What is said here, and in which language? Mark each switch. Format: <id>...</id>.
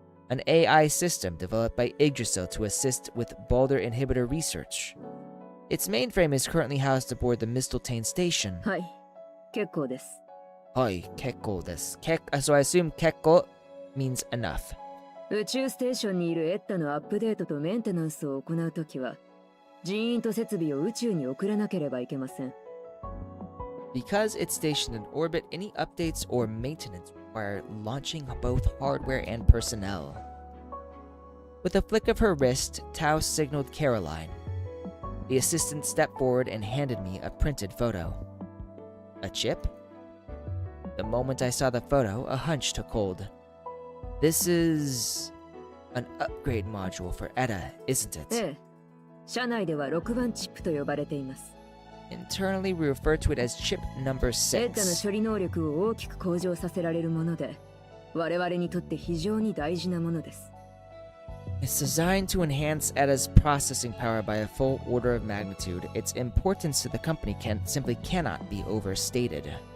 <en>An AI system developed by Yggdrasil to assist with Balder inhibitor research. Its mainframe is currently housed aboard the Mistletoe Station.</en> <ja>はい、結構です。 Hoi, kekko desu.</ja> <en>So I assume kekko means enough.</en> <ja>宇宙ステーションにいるエッダのアップデートとメンテナンスを行うときは、人員と設備を宇宙に送らなければいけません。</ja> <en>Because it's stationed in orbit, any updates or maintenance require launching both hardware and personnel. With a flick of her wrist, Tao signaled Caroline. The assistant stepped forward and handed me a printed photo. A chip? The moment I saw the photo, a hunch took hold. This is an upgrade module for ETA, isn't it?</en> <ja>ええ、社内では6番チップと呼ばれています。</ja> <en>Internally, we refer to it as chip number</en> <ja>エッダの</ja> <en>6.</en> <ja>処理能力を大きく向上させられるもので、我々にとって非常に大事なものです。</ja> <en>It's designed to enhance ETA's processing power by a full order of magnitude. Its importance to the company simply cannot be overstated.</en>